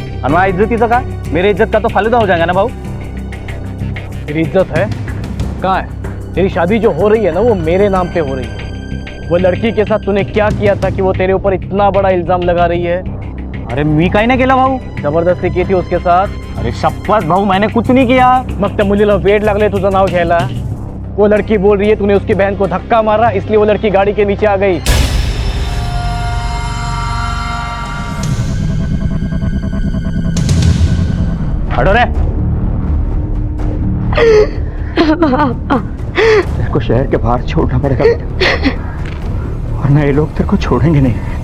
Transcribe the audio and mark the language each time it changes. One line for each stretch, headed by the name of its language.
Hindi: और मैं इज्जत का, मेरी इज्जत का तो फालूदा हो जाएगा ना भाऊ। तेरी इज्जत है कहाँ है? तेरी शादी जो हो रही है ना वो मेरे नाम पे हो रही है। वो लड़की के साथ तूने क्या किया था कि वो तेरे ऊपर इतना बड़ा इल्जाम लगा रही है?
Marathi: अरे मी काही नाही केला भाऊ,
Hindi: जबरदस्ती की थी उसके साथ। अरे शपथ भाऊ, मैंने कुछ नहीं किया।
Marathi: मग त्या मुलीला वेड लागले तुझं नाव घ्यायला।
Hindi: वो लड़की बोल रही है तूने उसकी बहन को धक्का मारा, इसलिए वो लड़की गाड़ी के नीचे आ गई। हटो रे। तेरे को शहर के बाहर छोड़ना पड़ेगा, वरना ये लोग तेरे को छोड़ेंगे नहीं।